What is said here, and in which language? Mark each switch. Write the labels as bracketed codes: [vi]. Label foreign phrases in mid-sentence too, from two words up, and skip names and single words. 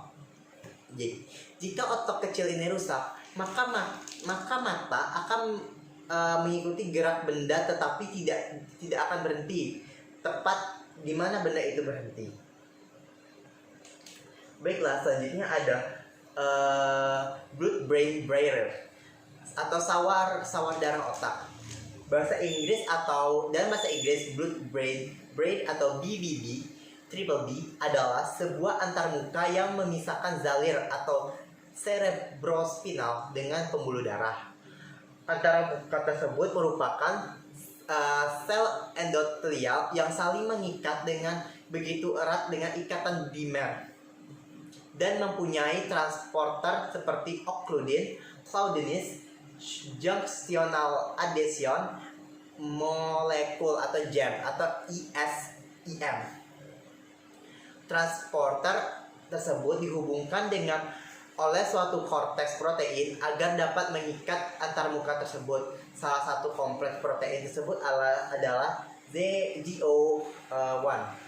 [id] Jadi, jika otak kecil ini rusak, maka mata akan mengikuti gerak benda tetapi tidak akan berhenti tepat di mana benda itu berhenti. Baiklah, selanjutnya ada [en] blood-brain barrier [id] atau sawar darah otak. Dalam bahasa Inggris [en] blood-brain [id] atau BBB [en] triple B [id] adalah sebuah antarmuka yang memisahkan zalir atau cerebrospinal dengan pembuluh darah. Antarmuka tersebut merupakan sel endotelial yang saling mengikat dengan begitu erat dengan ikatan dimer dan mempunyai transporter seperti occludin, claudinase, [en] junctional adhesion, [id] molekul atau JAM atau ESEM. Transporter tersebut dihubungkan oleh suatu korteks protein agar dapat mengikat antarmuka tersebut. Salah satu kompleks protein tersebut adalah ZGO1.